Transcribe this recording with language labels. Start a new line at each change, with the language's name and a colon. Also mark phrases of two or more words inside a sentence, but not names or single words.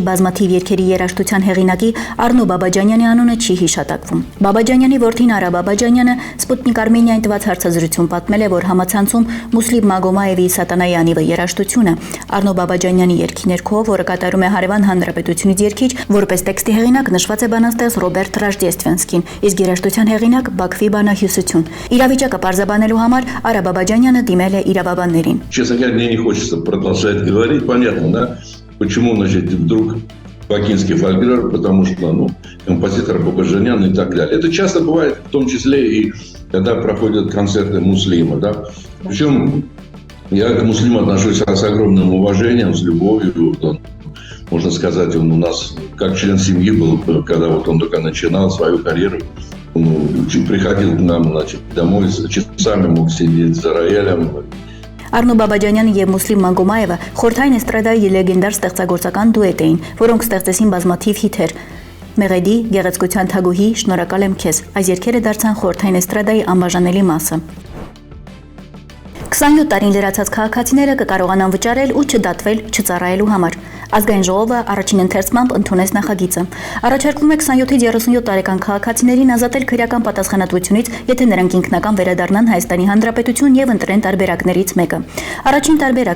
Armenian: բազմաթիվ երգերի երաժշտության հեղինակի Արնո Բաբաջանյանի անունը չի հիշատակվում։ Բաբաջանյանի որդին Արա Բաբաջանյանը Սպուտնիկ Արմենիային տված հարցազրույցում պատմել է, որ համացանցում Մուսլիմ Մագոմաևի Սատանայի անիվը երաժշտությունը Արնո Բաբաջանյանի երգի ներքո, որը կատարում է Հարևան Հանրապետությունից երգիչ, որպես տեքստի հեղինակ նշված է բանաստեղծ Ռոբերտ Ռաժդեստվենսկին, իսկ երաժշտության հեղինակ Բաքվի բանահյուսություն։ Իրավիճակը պարզաբանելու համար Արա Բաբաջանյանը
Russian: Честно говоря, мне не хочется продолжать говорить. Понятно, да? Почему, значит, вдруг бакинский фольклор, потому что, композитор Бабаджанян и так далее. Это часто бывает, в том числе и когда проходят концерты муслима, да? Причем я к муслиму отношусь с огромным уважением, с любовью. Можно сказать, он у нас как член семьи был, когда вот он только начинал свою карьеру. Приходил к нам, значит, домой, часами мог сидеть за роялем.
Armenian: Արնո Բաբաջանյանը եւ Մուսլիմ Մագոմաևը խորհրդային էստրադայի լեգենդար ստեղծագործական դուետ էին, որոնք ստեղծեցին բազմաթիվ հիթեր։ Մեղեդի, Գեղեցկության թագուհի, Շնորհակալ եմ քեզ։ Այս երգերը դարձան խորհրդային էստրադայի անբաժանելի մասը։ 27 տարին լրացած քաղաքացիները կկարողանան վճարել ու չդատվել չծառայելու համար։ Ազգային ժողովը առաջին ընթերցմամբ ընդունեց նախագիծը։ Առաջարկվում է 27-ից 37 տարեկան քաղաքացիներին ազատել քրեական պատասխանատվությունից, եթե նրանք ինքնական վերադառնան Հայաստանի Հանրապետություն եւ ընտրեն տարբերակներից մեկը։ Առաջին տարբերակ